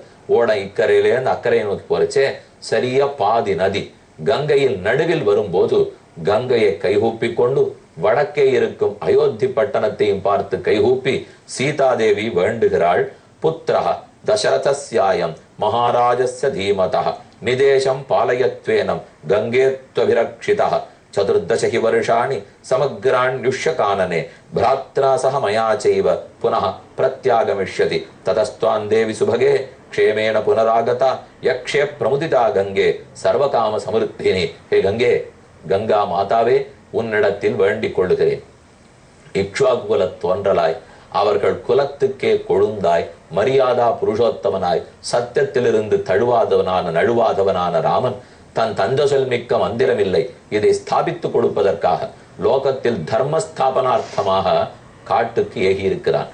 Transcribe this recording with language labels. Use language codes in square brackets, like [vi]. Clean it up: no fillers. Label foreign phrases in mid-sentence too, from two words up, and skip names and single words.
[ta] ஓடம் இக்கரையிலேருந்து அக்கறையை நோக்கி போறச்சே சரியா பாதி நதி கங்கையில் நடுவில் வரும்போது கங்கையை கைகூப்பி கொண்டு வடக்கே இருக்கும் அயோத்தி பட்டணத்தையும் பார்த்து கைகூப்பி சீதாதேவி வேண்டுகிறாள். [sa] पुत्रः दशरथस्यायं महाराजस्य धीमतः निदेशं पालयत्वेनं गङ्गेत्वभिरक्षितः चतुर्दशहि वर्षाणि समग्राण्युष्यकानने भ्रात्रा सह मया चैव पुनः प्रत्यागमिष्यति ततस्त्वां देवी सुभगे क्षेमेण पुनरागता यक्षे प्रमुदिता गंगे सर्वकाम समृद्धिनी. [ta] ஹே கங்கே, கங்கா மாதாவே உன்னிடத்தில் வேண்டிக் கொள்ளுகிறேன். இக்ஷ்வாகு குல தோன்றலாய் அவர்கள் குலத்துக்கே கொழுந்தாய் மரியாதா புருஷோத்தமனாய் சத்தியத்திலிருந்து நழுவாதவனான ராமன் தன் தந்தசொல் மிக்க மந்திரமில்லை இதை ஸ்தாபித்துக் கொடுப்பதற்காக லோகத்தில் தர்மஸ்தாபனார்த்தமாக காட்டுக்கு ஏகி இருக்கிறான்.